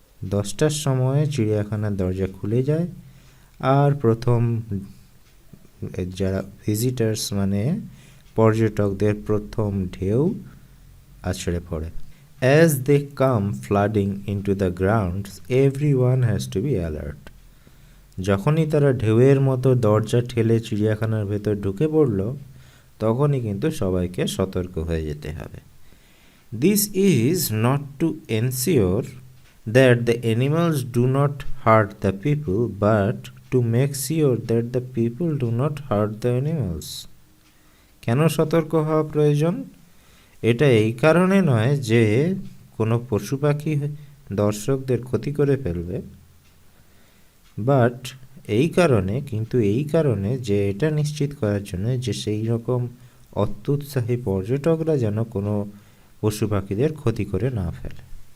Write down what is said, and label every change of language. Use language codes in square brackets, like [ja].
[bn] 10টার সময় চিড়িয়াখানার দরজা খুলে যায় আর প্রথম যারা ভিজিটার্স মানে পর্যটকদের প্রথম ঢেউ আছড়ে পড়ে। [en] As they come flooding into the grounds, everyone has to be alert. [bn] যখনই তারা ঢেউয়ের মতো দরজা ঠেলে চিড়িয়াখানার ভেতর ঢুকে পড়ল, তখনই কিন্তু সবাইকে সতর্ক হয়ে যেতে হবে। [en] This is not to ensure that the animals do not hurt the people, but to make sure that the people do not hurt the animals. [bn] কেন সতর্ক হওয়া প্রয়োজন? এটা এই কারণে নয় যে কোনো পশু পাখি দর্শকদের ক্ষতি করে ফেলবে, বাট এই কারণে যে এটা নিশ্চিত করার জন্য যে সেই রকম অত্যুৎসাহী পর্যটকরা যেন কোনো পশু পাখিদের ক্ষতি করে না ফেলে।